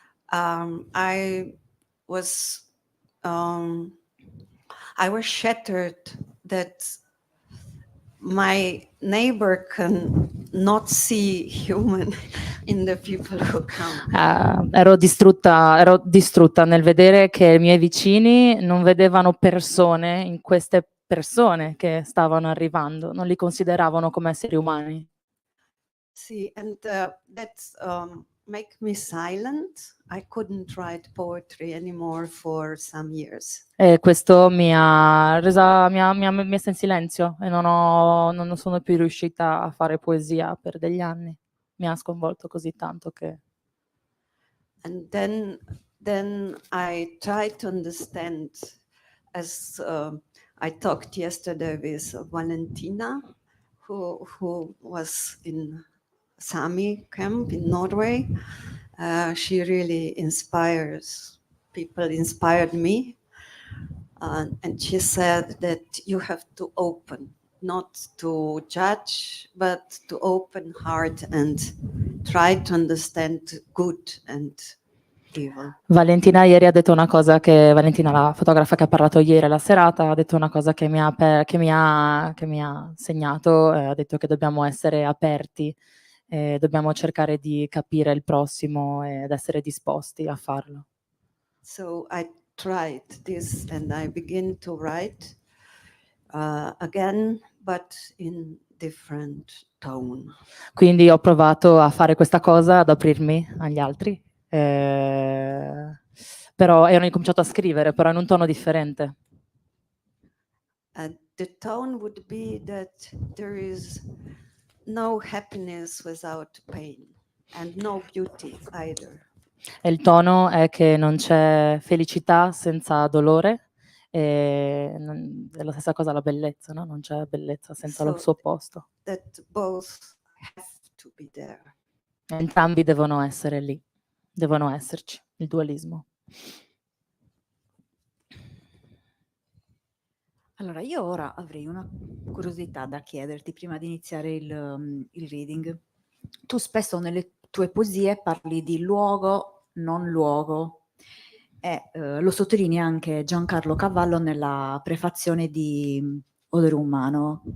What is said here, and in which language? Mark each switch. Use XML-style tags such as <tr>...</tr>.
<en>I was shattered that my neighbor can not see human in the people who come.</en> <it>Ero distrutta nel vedere che i miei vicini non vedevano persone in queste persone che stavano arrivando, non li consideravano come esseri umani.</it> <en>Sì, and that's make me silent. I couldn't write poetry anymore for some years.</en> <it>E questo mi ha messa in silenzio e non sono più riuscita a fare poesia per degli anni. Mi ha sconvolto così tanto che...</it> <en>And then I tried to understand, as I talked yesterday with Valentina, who was in Sami camp in Norway. She really inspires people, inspired me. And she said that you have to open, not to judge, but to open heart and try to understand good and evil.</en> <it>Valentina ieri ha detto una cosa Valentina, la fotografa che ha parlato ieri alla serata, ha detto una cosa che mi ha segnato, ha detto che dobbiamo essere aperti, dobbiamo cercare di capire il prossimo ed essere disposti a farlo.</it> <en>So I tried this and I begin to write again, but in different tone.</en> <it>Quindi ho provato a fare questa cosa, ad aprirmi agli altri, però ho incominciato a scrivere, però in un tono differente.</it> <en>The tone would be that there is no happiness without pain and no beauty either.</en> <it>E il tono è che non c'è felicità senza dolore, e è la stessa cosa la bellezza, no? Non c'è bellezza senza il suo opposto.</it> <en>That both have to be there.</en> <it>Entrambi devono essere lì, devono esserci, il dualismo. Allora, io ora avrei una curiosità da chiederti prima di iniziare il reading. Tu spesso nelle tue poesie parli di luogo, non luogo, e lo sottolinea anche Giancarlo Cavallo nella prefazione di Odore Umano.</it>